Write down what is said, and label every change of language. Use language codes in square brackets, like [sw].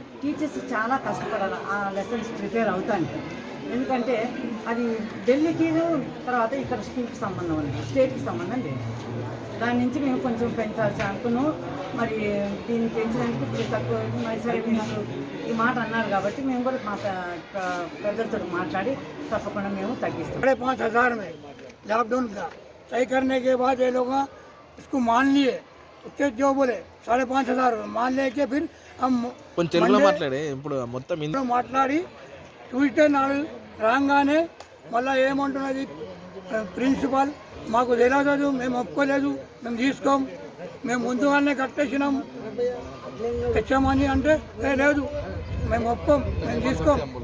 [te] Teachers చాలా కష్టపడాలి ఆ లెసన్స్ ప్రిపేర్ అవుతానికి, ఎందుకంటే అది ఢిల్లీకి తర్వాత ఇక్కడ స్కూల్కి సంబంధం ఉంది, స్టేట్కి సంబంధం లేదు। దాని నుంచి మేము కొంచెం పెంచాల్సి అనుకున్నాం, మరి దీన్ని పెంచడానికి ఇప్పుడు తక్కువ మరి సరే మీరు ఈ మాట అన్నారు కాబట్టి మేము కూడా మా పెద్దలతో మాట్లాడి తప్పకుండా మేము తగ్గిస్తాం। [hi] 5,500 में लॉकडाउन का तय करने के बाद ये लोग इसको मान लिए, उसके जो बोले 5,500 मान लेके फिर हम [te] మాట్లాడే ఇప్పుడు మొత్తం మాట్లాడి ట్యూస్డే నాడు రాగానే మళ్ళీ ఏమంటున్నది ప్రిన్సిపాల్ మాకు తెలియదు, మేము ఒప్పుకోలేదు, మేము తీసుకోం, మేము ముందుగానే కట్టేసినాం తెచ్చామని అంటే లేదు మేము ఒప్పుకోం, మేము తీసుకోం।